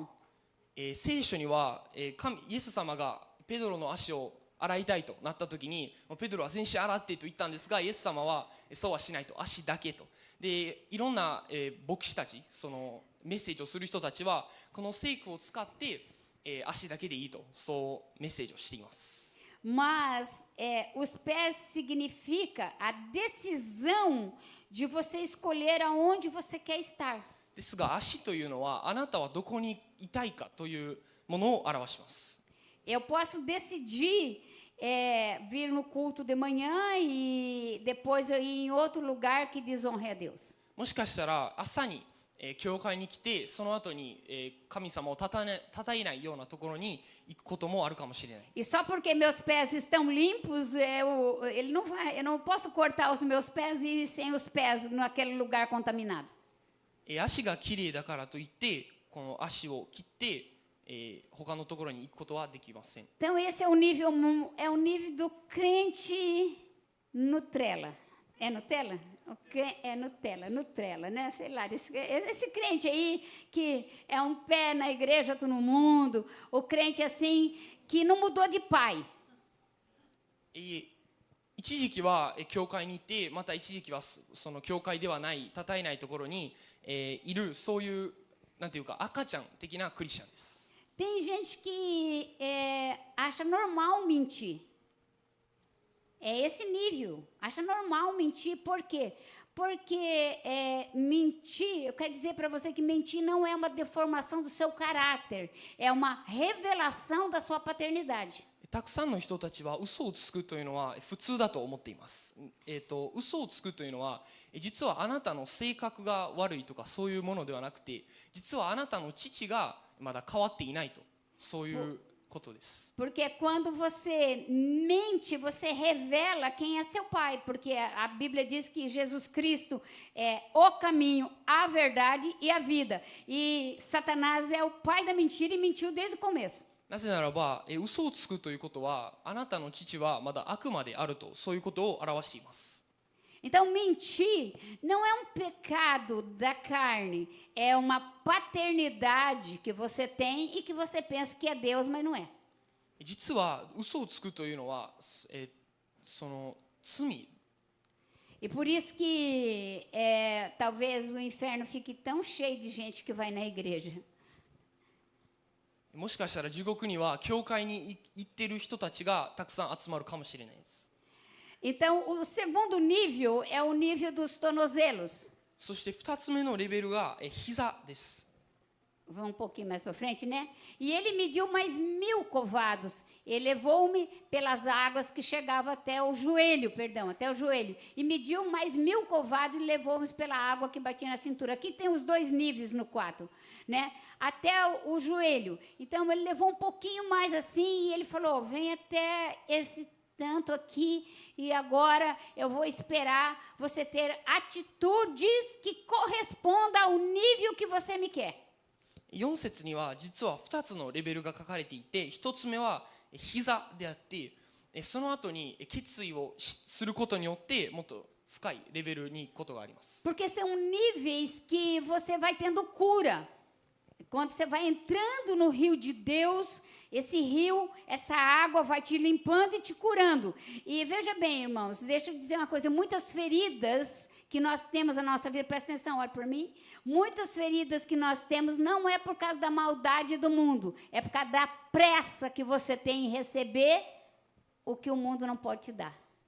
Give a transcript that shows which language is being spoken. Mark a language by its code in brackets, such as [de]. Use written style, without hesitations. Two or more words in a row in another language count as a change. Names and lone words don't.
[ja] 聖書には、イエス様がペドロの足を洗いたいとなった時に、ペドロは全身洗ってと言ったんですが、イエス様はそうはしないと、足だけと。でいろんな、牧師たち、そのメッセージをする人たちはこの聖句を使って、足だけでいいとそうメッセージをしています。 [pt] Mas os pés significa a decisão de você escolher aonde você quer estar. [ja] ですが足というのはあなたはどこにいたいかというものを表します。 [pt] Eu posso decidir vir no culto de manhã e depois eu ir em outro lugar que desonre a Deus. [ja] もしかしたら朝に、教会に来てその後に、神様をたたえないようなところに行くこともあるかもしれない。 [pt] E só porque meus pés estão limpos, eu não posso cortar os meus pés e ir sem os pés naquele lugar contaminado. [ja] 足がきれいだからといってこの足を切って、他のところに行くことはできません。 [pt] Então esse é o nível do crente Nutella. É Nutella? É Nutella, né? Sei lá, esse crente aí que é um pé na igreja, outro no mundo, o crente assim que não mudou de pai. [ja] 一時期は教会に行ってまた一時期はその教会ではない称えないところに、いるそういうなんていうか赤ちゃん的なクリスチャンです。 [pt] Tem gente que acha normal mentir. É esse nível. Acha normal mentir. Por quê? Porque mentir, eu quero dizer para você que mentir não é uma deformação do seu caráter. É uma revelação da sua paternidade. [ja] たくさんの人たちは嘘をつくというのは普通だと思っています。嘘をつくというのは実はあなたの性格が悪いとかそういうものではなくて、実はあなたの父がまだ変わっていないと、そういうことです。 [pt] Porque quando você mente, você revela quem é seu pai. Porque a Bíblia diz que Jesus Cristo é o caminho, a verdade e a vida. E Satanás é o pai da mentira e mentiu desde o começo. [ja] なぜならば、嘘をつくということは、あなたの父はまだ悪魔であると、そういうことを表しています。 [pt] Então, mentir não é um pecado da carne, é uma paternidade que você tem e que você pensa que é Deus, mas não é. [ja] 実は嘘をつくというのは、その罪 [pt] E por isso que talvez o inferno fique tão cheio de gente que vai na igreja. [ja] もしかしたら地獄には教会に行っている人たちがたくさん集まるかもしれないです。 [pt] Então, o segundo nível é o nível dos tornozelos. [ja] そして2つ目のレベルが膝です。 [pt] Vamos um pouquinho mais para frente, né? E ele mediu mais 1000 covados. Ele levou-me pelas águas que chegava até o joelho, até o joelho. E mediu mais 1000 covados e levou-me pela água que batia na cintura. Aqui tem os dois níveis no 4, né? Até o joelho. Então, ele levou um pouquinho mais assim e ele falou, vem até esse tanto aqui e agora eu vou esperar você ter atitudes que correspondam ao nível que você me quer. [ja] 4 節には実は2つのレベルが書かれていて、1つ目は膝であって、その後に決意をすることによってもっと深いレベルに行くことがあります。 [pt] Porque são níveis que você vai tendo cura. Quando você vai entrando no rio de Deus, esse rio, essa água vai te limpando e te curando. E veja bem, irmãos, deixa eu dizer uma coisa, muitas feridas que nós temos na nossa vida, presta atenção, olha para mim, muitas feridas que nós temos não é por causa da maldade do mundo, é por causa da pressa que você tem em receber o que o mundo não pode te dar.